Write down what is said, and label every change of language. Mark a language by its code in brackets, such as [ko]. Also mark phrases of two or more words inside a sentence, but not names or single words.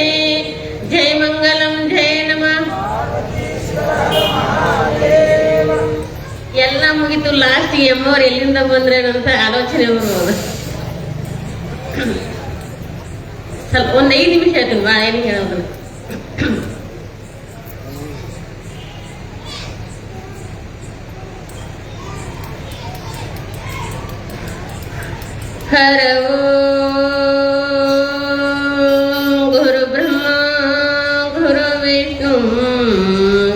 [sa] जय मंगलम जय नमः. [kn] ಎಲ್ಲ ಮುಗಿತು. ಲಾಸ್ಟ್ ಎಮ್ಮವ್ರು ಎಲ್ಲಿಂದ ಬಂದ್ರೇನಂತ ಆಲೋಚನೆ ಬರುವುದು. ಸ್ವಲ್ಪ ಒಂದು 5 ನಿಮಿಷ ಹೇಳ್ತೀನಿ, ಭಾಳ ಏನು ಹೇಳೋದು. [sa] हर गुरु ब्रह्मा गुरु विष्णु